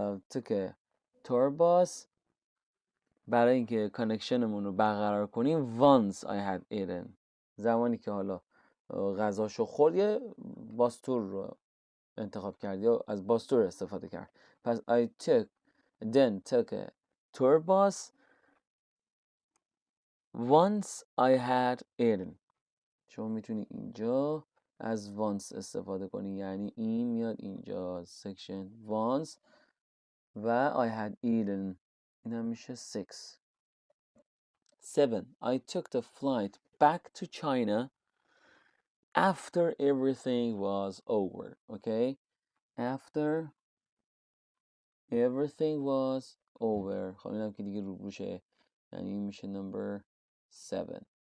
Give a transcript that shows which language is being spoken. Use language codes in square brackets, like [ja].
[en] took a tour bus [fa] برای اینکه کانکشنمون رو برقرار کنیم. [en] once I had eaten. [fa] زمانی که حالا غذاشو خورد یه باستور رو انتخاب کرد یا از باستور استفاده کرد. پس [en] I then took a tour bus once I had eaten. [fa] شما میتونی اینجا از once استفاده کنی یعنی این میاد اینجا section once و [en] I had eaten. [fa] این هم میشه 6. 7. [en] I took the flight back to China after everything was over. Okay, after everything was over. [fa] خب اینم که دیگه روشه یعنی این میشه [en] number 7.